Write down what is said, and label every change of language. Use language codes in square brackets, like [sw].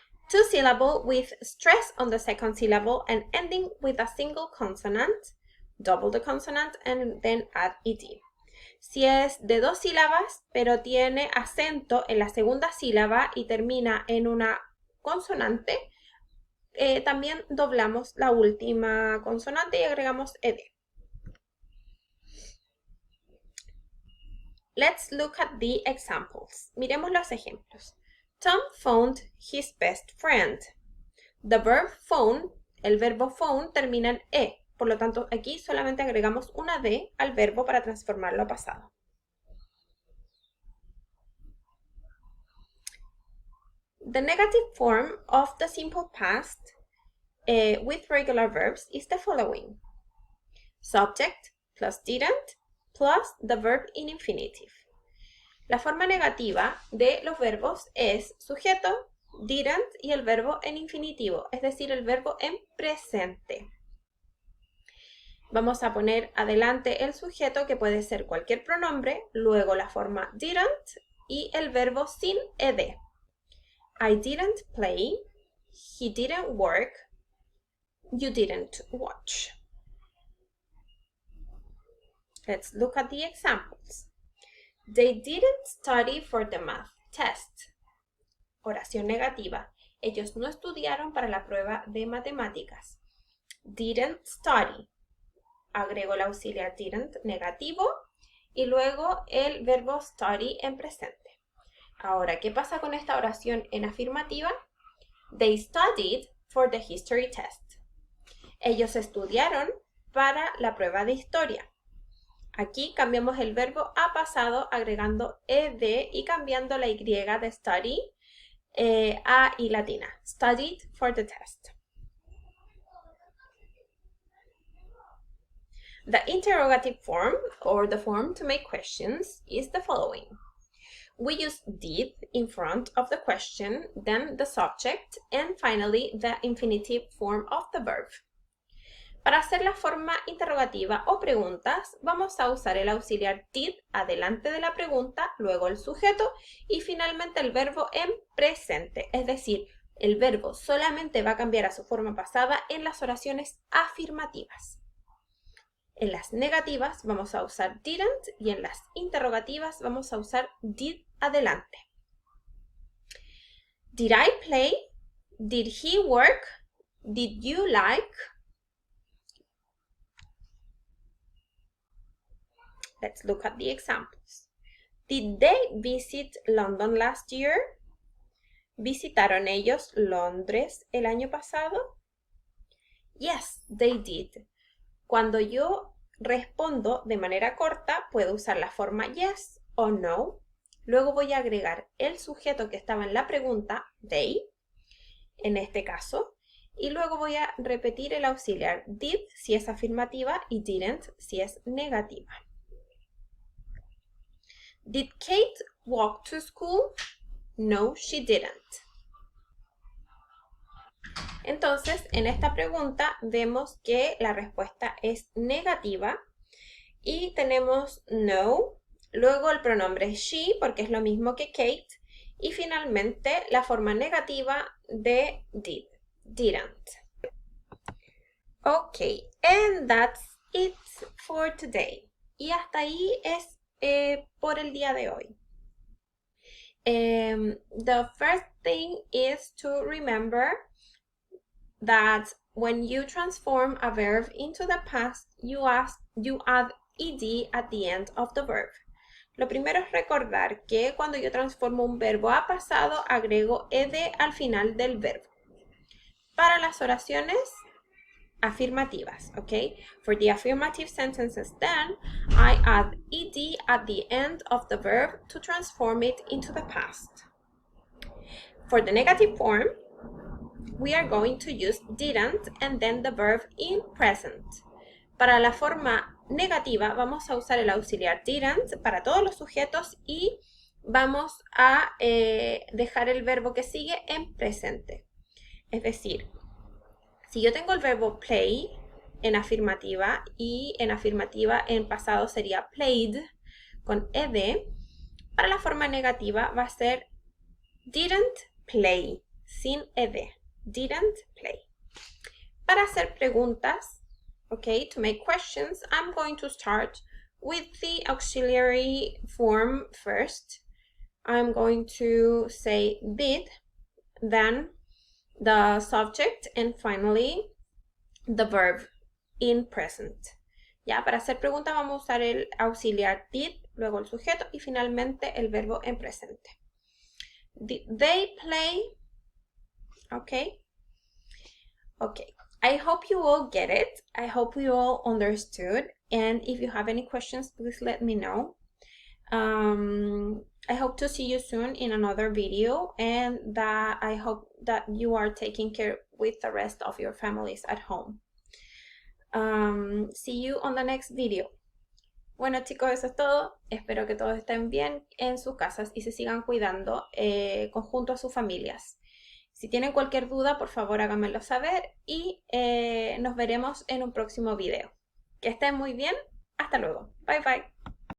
[en] Two syllable with stress on the second syllable and ending with a single consonant. Double the consonant and then add ed. [es] Si es de dos sílabas, pero tiene acento en la segunda sílaba y termina en una consonante, también doblamos la última consonante y agregamos ed. [en] let's look at the examples. [es] Miremos los ejemplos. [en] Tom phoned his best friend. The verb phone, [es] el verbo phone termina en E. Por lo tanto, aquí solamente agregamos una D al verbo para transformarlo a pasado. [en] The negative form of the simple past with regular verbs is the following. Subject plus didn't plus the verb in infinitive. [es] La forma negativa de los verbos es sujeto, didn't y el verbo en infinitivo, es decir, el verbo en presente. Vamos a poner adelante el sujeto, que puede ser cualquier pronombre, luego la forma didn't y el verbo sin ed. [en] I didn't play, he didn't work, you didn't watch. Let's look at the examples. They didn't study for the math test. [es] Oración negativa. Ellos no estudiaron para la prueba de matemáticas. [en] Didn't study. [es] Agrego el auxiliar didn't negativo y luego el verbo study en presente. Ahora, ¿qué pasa con esta oración en afirmativa? [en] They studied for the history test. [es] Ellos estudiaron para la prueba de historia. Aquí cambiamos el verbo a pasado agregando ed y cambiando la y de study a y latina. [en] Studied for the test. The interrogative form, or the form to make questions, is the following. We use did in front of the question, then the subject, and finally the infinitive form of the verb. [es] Para hacer la forma interrogativa o preguntas, vamos a usar el auxiliar did adelante de la pregunta, luego el sujeto y finalmente el verbo en presente. Es decir, el verbo solamente va a cambiar a su forma pasada en las oraciones afirmativas. En las negativas vamos a usar didn't y en las interrogativas vamos a usar did adelante. [en] Did I play? Did he work? Did you like? Let's look at the examples. Did they visit London last year? [es] ¿Visitaron ellos Londres el año pasado? [en] Yes, they did. [es] Cuando yo respondo de manera corta, puedo usar la forma yes o no. Luego voy a agregar el sujeto que estaba en la pregunta, they, en este caso. Y luego voy a repetir el auxiliar did si es afirmativa y didn't si es negativa. [en] Did Kate walk to school? No, she didn't. [es] Entonces, en esta pregunta vemos que la respuesta es negativa y tenemos no, luego el pronombre she porque es lo mismo que Kate y finalmente la forma negativa de did, didn't. [en] Ok, and that's it for today. [es] Y hasta ahí es por el día de hoy. [en] The first thing is to remember that when you transform a verb into the past, you add ed at the end of the verb. [es] Lo primero es recordar que cuando yo transformo un verbo a pasado, agrego ed al final del verbo. Para las oraciones afirmativas, okay? [en] For the affirmative sentences then, I add ed at the end of the verb to transform it into the past. For the negative form, we are going to use didn't and then the verb in present. [es] Para la forma negativa vamos a usar el auxiliar didn't para todos los sujetos y vamos a dejar el verbo que sigue en presente. Es decir, si yo tengo el verbo play en afirmativa y en afirmativa en pasado sería played con ed, para la forma negativa va a ser didn't play sin ed. [en] Didn't play. [es] Para hacer preguntas, [en] okay, to make questions, I'm going to start with the auxiliary form first. I'm going to say did, then the subject, and finally the verb in present. [es] Ya, para hacer preguntas vamos a usar el auxiliar did luego el sujeto y finalmente el verbo en presente. [en] They play. Okay. Okay. I hope you all get it. I hope you all understood. And if you have any questions, please let me know. I hope to see you soon in another video, and that I hope that you are taking care with the rest of your families at home. See you on the next video. [es] Bueno chicos, eso es todo. Espero que todos estén bien en sus casas y se sigan cuidando conjunto a sus familias. Si tienen cualquier duda, por favor háganmelo saber y nos veremos en un próximo video. Que estén muy bien. Hasta luego. [en] Bye bye.